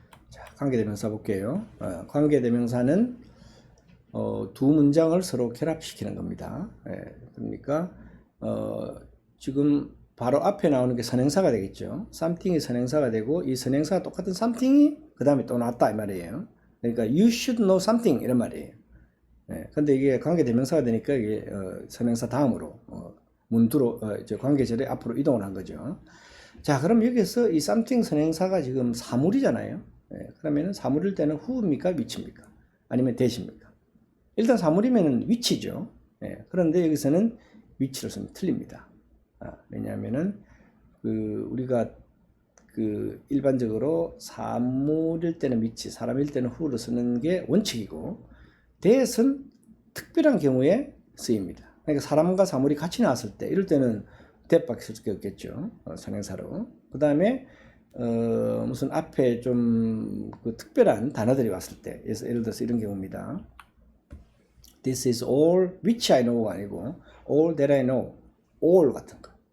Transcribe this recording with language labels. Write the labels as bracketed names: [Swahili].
[Korean] 자, 관계대명사 볼게요. 관계대명사는 두 문장을 서로 결합시키는 겁니다. 그러니까 지금 바로 앞에 나오는 게 선행사가 되겠죠. something이 선행사가 되고 이 선행사가 똑같은 something이 그 다음에 또 나왔다 이 말이에요. 그러니까 [English] you should know something [Korean] 이런 말이에요. 근데 이게 관계대명사가 되니까 이게 선행사 다음으로 문두로 이제 관계절에 앞으로 이동을 한 거죠. 자, 그럼 여기서 이 something 선행사가 지금 사물이잖아요. 그러면은 사물일 때는 who입니까, which입니까? 아니면 that입니까? 일단 사물이면은 which죠. 그런데 여기서는 which를 쓰면 틀립니다. 왜냐하면은 우리가 일반적으로 사물일 때는 which, 사람일 때는 who를 쓰는 게 원칙이고, that은 특별한 경우에 쓰입니다. 그러니까 사람과 사물이 같이 나왔을 때, 이럴 때는 that밖에 쓸 게 없겠죠. 선행사로. 그 다음에 무슨 앞에 좀 특별한 단어들이 왔을 때, 예를 들어서 이런 경우입니다. [English] This is all which I know가 [Korean] 아니고 [English] all that I know, all [Korean] 같은 거.